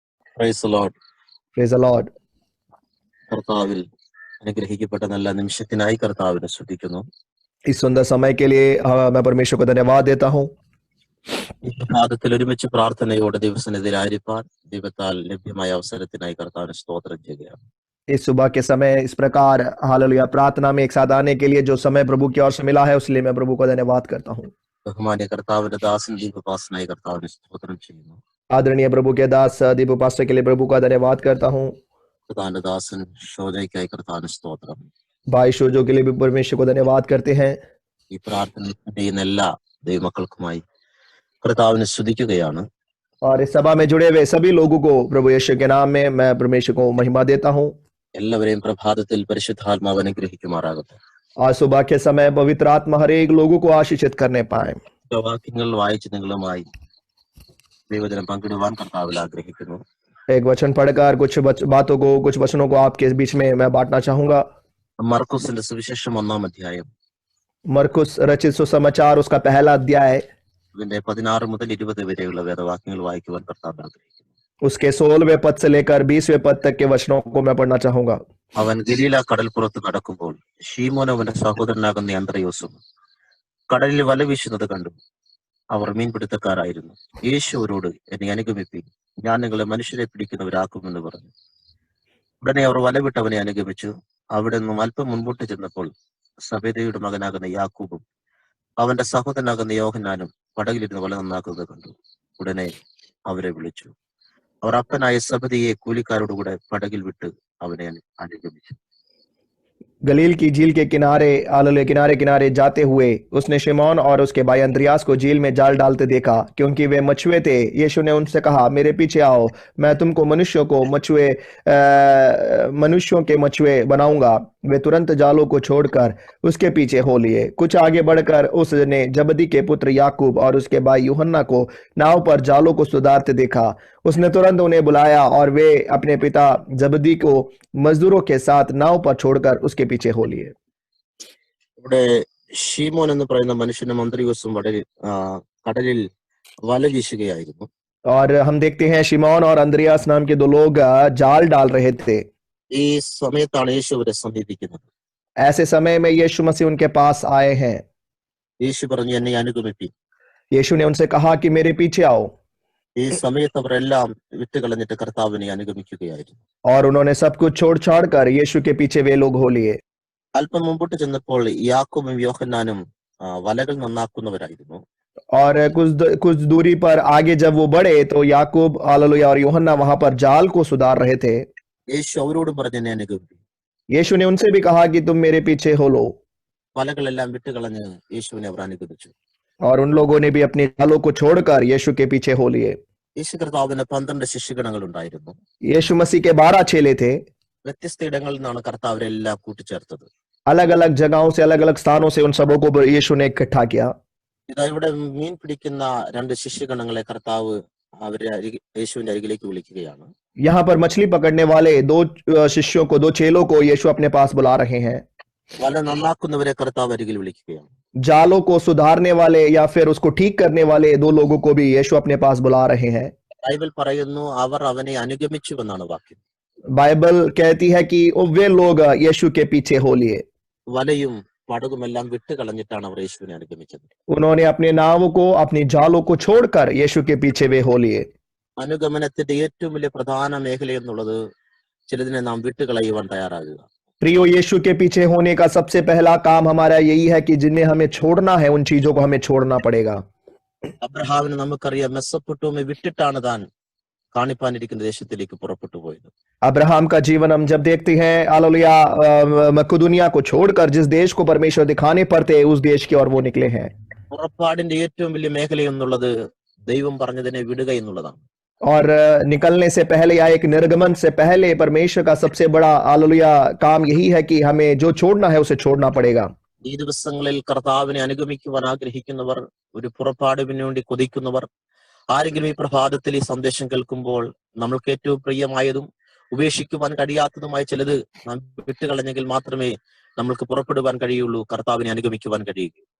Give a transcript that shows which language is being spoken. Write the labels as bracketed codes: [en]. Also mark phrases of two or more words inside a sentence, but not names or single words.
[en] Praise Lord. Praise the Lord. [ml] കർത്താവിൽ അനുഗ്രഹിക്കപ്പെട്ട നല്ല നിമിഷത്തിനായി കർത്താവിനെ സ്തുതിക്കുന്നു. [hi] इस सुंदर समय के लिए मैं परमेश्वर को धन्यवाद देता हूँ। [ml] ഈ പ്രഭാതത്തിൽ ഒരുമിച്ച് പ്രാർത്ഥനയോടെ ദിവസനെതിരായിരിക്കാൻ ദൈവത്താൽ ലഭ്യമായ അവസരത്തിനായി കർത്താവിന് സ്തോത്രം ചെയ്യുകയാണ്. [hi] इस सुबह के समय इस प्रकार हालेलुया प्रार्थना में एक साथ आने के लिए जो समय प्रभु की ओर से मिला है उसके लिए मैं प्रभु को धन्यवाद करता हूँ। [ml] ബഹുമാന്യ കർത്താവിന്റെ ദാസൻ ദീപപാസനായി കർത്താവിന് സ്തോത്രം ചെയ്യുന്നു. [hi] आदरणीय प्रभु के दास दीपू पास्टर के लिए प्रभु का धन्यवाद करता हूँ। [ml] കർത്താവിന്റെ ദാസൻ ഷോജയ്ക്കായി കർത്താവിന് സ്തോത്രം. [hi] भाई शोजो के लिए भी परमेश्वर को धन्यवाद करते हैं। [ml] ഈ പ്രാർത്ഥന ചെയ്യുന്ന എല്ലാ ദൈവമക്കൾക്കുമായി കർത്താവിനെ സ്തുതിക്കുകയാണ്. [hi] और इस सभा में जुड़े हुए सभी लोगों को प्रभु यीशु के नाम में मैं परमेश्वर को महिमा देता हूँ। [ml] എല്ലാവരെയും പ്രഭാതത്തിൽ പരിശുദ്ധാത്മാവ് അനുഗ്രഹിക്കുമാറാകട്ടെ. [hi] आज सुबह के समय पवित्र आत्मा हर एक लोगों को आशीषित करने पाए। [ml] വാക്യങ്ങൾ വായിച്ച് നിങ്ങളുമായി ദൈവജനം പങ്കിടുവാൻ കർത്താവിൽ ആഗ്രഹിക്കുന്നു. [hi] एक वचन पढ़कर कुछ बातों को कुछ वचनों को आपके बीच में मैं बांटना चाहूंगा। [ml] മർക്കോസിന്റെ സുവിശേഷം 1-ാം അധ്യായം [hi] मरकुस रचित सुसमाचार उसका पहला अध्याय [ml] ഇതിന്റെ 16 മുതൽ 20 വരെയുള്ള വേദവാക്യങ്ങൾ വായിക്കുവാൻ കർത്താവ് ആഗ്രഹിക്കുന്നു. [hi] उसके 16वें पद से लेकर 20वें पद तक के वचनों को मैं पढ़ना चाहूंगा। [ml] അവൻ ഗലീല കടൽപ്പുറത്ത് നടക്കുമ്പോൾ ശീമോനും അവന്റെ സഹോദരനാകുന്ന അന്ത്രയോസും കടലിൽ വല വീശുന്നത് കണ്ടു. അവർ മീൻപിടുത്തക്കാരായിരുന്നു. യേശു അവരോട്, എന്നെ അനുഗമിപ്പീൻ, ഞാൻ നിങ്ങളെ മനുഷ്യരെ പിടിക്കുന്നവരാക്കുമെന്ന് പറഞ്ഞു. ഉടനെ അവർ വല വിട്ടവനെ അനുഗമിച്ചു. അവിടെ നിന്നും അല്പം മുൻപോട്ട് ചെന്നപ്പോൾ സബേദയുടെ മകനാകുന്ന യാക്കൂബും അവന്റെ സഹോദരനാകുന്ന യോഹന്നാനും പടകിലിരുന്ന് വല നന്നാക്കുന്നത് കണ്ടു. ഉടനെ അവരെ വിളിച്ചു. അവർ അപ്പനായ സബദിയെ കൂലിക്കാരോടുകൂടെ പടകിൽ വിട്ട് അവനെ അനുഗമിച്ചു. [hi] गलील की झील के किनारे किनारे जाते हुए उसने शिमोन और उसके भाई अंद्रियास को झील में जाल डालते देखा, क्योंकि वे मछुए थे। यीशु ने उनसे कहा, मेरे पीछे आओ, मैं तुमको मनुष्यों के मछुए बनाऊंगा। वे तुरंत जालों को छोड़कर उसके पीछे हो लिए। कुछ आगे बढ़कर उसने जबदी के पुत्र याकूब और उसके भाई यूहन्ना को नाव पर जालों को सुधारते देखा। उसने तुरंत उन्हें बुलाया और वे अपने पिता जबदी को मजदूरों के साथ नाव पर छोड़कर उसके पीछे हो लिए। [ml] ഇവിടെ ഷീമോൻ എന്ന് പറയുന്ന മനുഷ്യനും അന്ത്രയോസും കടലിൽ വല വീശുകയായിരുന്നു. [hi] और हम देखते हैं शिमोन और अंद्रियास नाम के दो लोग जाल डाल रहे थे। [ml] ഈ സമയത്താണ് യേശു അവരെ സമീപിക്കുന്നത്. [hi] ऐसे समय में यीशु मसीह उनके पास आए हैं। [ml] യേശു പറഞ്ഞു, എന്നെ അനുഗമിപ്പീൻ. [hi] यीशु ने उनसे कहा कि मेरे पीछे आओ। [ml] ഈ സമയത്ത് അവരെല്ലാം വിട്ടുകളഞ്ഞിട്ട് കർത്താവിനെ അനുഗമിക്കുകയായിരുന്നു. [hi] और उन्होंने सब कुछ छोड़ छाड़ कर यीशु के पीछे वे लोग हो लिए। [ml] അല്പം മുമ്പോട്ട് ചെന്നപ്പോൾ യാക്കോബും യോഹന്നാനും വലകൾ നന്നാക്കുന്നവരായിരുന്നു. [hi] और कुछ दूरी पर आगे जब वो बढ़े तो याकूब हालेलुया और यूहन्ना वहां पर जाल को सुधार रहे थे। [ml] യേശു അവരോടും പറഞ്ഞു, എന്നെ അനുഗമിപ്പീൻ. [hi] यीशु ने उनसे भी कहा कि तुम मेरे पीछे हो लो। [ml] വലകളെല്ലാം വിട്ടുകളഞ്ഞ് യേശുവിനെ അവർ അനുഗമിച്ചു. [hi] और उन लोगों ने भी अपने जालों को छोड़कर यीशु के पीछे हो लिए। [ml] യേശു കർത്താവിന് 12 ശിഷ്യഗണങ്ങൾ ഉണ്ടായിരുന്നു. [hi] यीशु मसीह के 12 चेले थे। [ml] വ്യത്യസ്ത ഇടങ്ങളിൽ നിന്നാണ് കർത്താവ് അവരെല്ലാം കൂട്ടിച്ചേർത്തത്. [hi] अलग अलग जगहों से अलग अलग स्थानों से उन सबों को यीशु ने इकट्ठा किया। [ml] ഇതാ ഇവിടെ മീൻ പിടിക്കുന്ന 2 ശിഷ്യഗണങ്ങളെ കർത്താവ് അവരെ യേശുവിന്റെ അരികിലേക്ക് വിളിക്കുകയാണ്. [hi] यहाँ पर मछली पकड़ने वाले 2 शिष्यों को 2 चेलों को यीशु अपने पास बुला रहे हैं। [ml] വല നന്നാക്കുന്നവരെ കർത്താവ് അരികിൽ വിളിക്കുകയാണ്. [hi] जालों को सुधारने वाले या फिर उसको ठीक करने वाले 2 लोगों को भी यीशु अपने पास बुला रहे हैं। [ml] ബൈബിൾ പറയുന്നു, അവർ അവനെ അനുഗമിച്ചു എന്നാണ് വാക്യം. [hi] बाइबल कहती है कि वे लोग यीशु के पीछे हो लिए। [ml] വലയും പടകുമെല്ലാം വിട്ട് കളഞ്ഞിട്ടാണ് അവർ യേശുവിനെ അനുഗമിച്ചത്. [hi] उन्होंने अपने नावों को अपनी जालों को छोड़कर यीशु के पीछे वे हो लिए। [ml] അനുഗമനത്തിന്റെ ഏറ്റവും വലിയ പ്രധാന മേഖല എന്നുള്ളത് ചിലതിനെ നാം വിട്ടുകളയുവാൻ തയ്യാറാകുക. [hi] प्रियो, यीशु के पीछे होने का सबसे पहला काम हमारा यही है कि जिन्हें हमें छोड़ना है उन चीजों को हमें छोड़ना पड़ेगा। [ml] അബ്രഹാമിനെ നമുക്കറിയാം, മെസ്സൊപ്പൊട്ടോമിയ വിട്ടിട്ടാണ് താൻ കാണിപ്പാനിരിക്കുന്ന ദേശത്തിലേക്ക് പുറപ്പെട്ടു പോയത്. [hi] अब्राहम का जीवन हम जब देखते हैं हालेलुया मकदूनिया को छोड़कर जिस देश को परमेश्वर दिखाने पर थे उस देश की ओर वो निकले हैं। [ml] പുറപ്പാടിന്റെ ഏറ്റവും വലിയ മേഖല എന്നുള്ളത് ദൈവം പറഞ്ഞതിനെ വിടുക എന്നുള്ളതാണ്. [hi] और निकलने से पहले या एक निर्गमन से पहले परमेश्वर का सबसे बड़ा हालेलुया काम यही है कि हमें जो छोड़ना है उसे छोड़ना पड़ेगा। [ml] ഈ ദിവസങ്ങളിൽ കർത്താവിനെ അനുഗമിക്കുവാൻ ആഗ്രഹിക്കുന്നവർ, ഒരു പുറപ്പാടിന് വേണ്ടി കൊതിക്കുന്നവർ, ആരെങ്കിലും ഈ പ്രഭാതത്തിൽ ഈ സന്ദേശം കേൾക്കുമ്പോൾ നമ്മൾക്ക് ഏറ്റവും പ്രിയമായതും ഉപേക്ഷിക്കുവാൻ കഴിയാത്തതുമായ ചിലത് നാം വിട്ടുകളഞ്ഞെങ്കിൽ മാത്രമേ നമ്മൾക്ക് പുറപ്പെടുവാൻ കഴിയുള്ളൂ, കർത്താവിനെ അനുഗമിക്കുവാൻ കഴിയുകയുള്ളൂ.